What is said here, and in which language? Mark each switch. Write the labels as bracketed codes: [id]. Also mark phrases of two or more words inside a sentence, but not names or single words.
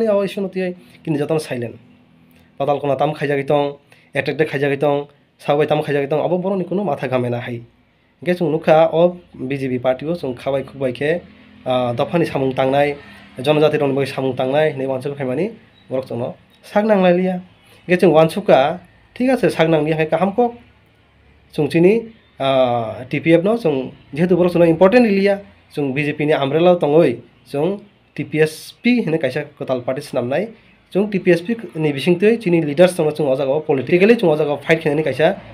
[trp] आव इसुनति किन्तु जतन साइलेंट पातालकोना ताम खाइजाखै दं एटेक खाइजाखै दं सावबाय ताम खाइजाखै दं अब बरंनि कुनु माथा गामेना हाय इनके जों नुखा अ बीजेपी पार्टीओ जों खाबाय खुबायखे दफानि सामुं तांनाय जनजाति रंनि बागै सामुं तांनाय नै वानसुक फाइमानि बरक जोंनो साग नांलायलिया इनके जों वानसुका [hi] ठीक है [trp] साग नांनि हाय काहामको जोंचिनि टीपीएफ नो जों जेहेतु बरक जोंनो इम्पर्टेन्ट लिया जों बीजेपी नि आमब्रेला तङै जों टीपीएसपी होनो कायसा कताल पार्टी नामनाय जों टीपीएसपी नि बिसिंतै चिनि लिडार्स दङ जों अजागाव पलिटिकली जों अजागाव फाइट खालामनानै कायसा